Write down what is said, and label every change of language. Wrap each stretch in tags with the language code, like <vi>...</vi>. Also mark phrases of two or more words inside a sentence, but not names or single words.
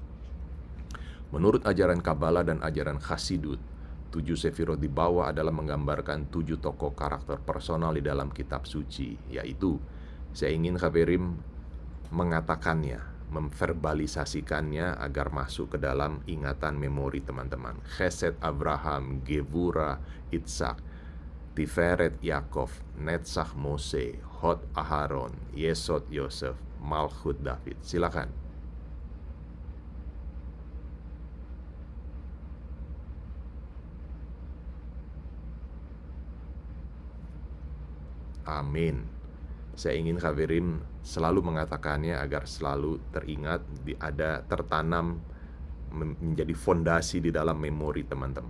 <id>Menurut ajaran Kabbalah dan ajaran Chassidut, 7 Sefirot di bawah adalah menggambarkan 7 tokoh karakter personal di dalam kitab suci, yaitu, saya ingin Haverim mengatakannya, memverbalisasikannya agar masuk ke dalam ingatan memori teman-teman.</id> <he>חסד אברהם גבורה יצחק תפארת יעקב נצח משה הוד אהרן יסוד יוסף מלכות דוד.</he> <id>Silakan. Amin. Saya ingin Haverim selalu mengatakannya agar selalu teringat, ada tertanam menjadi fondasi di dalam memori teman-teman.</id>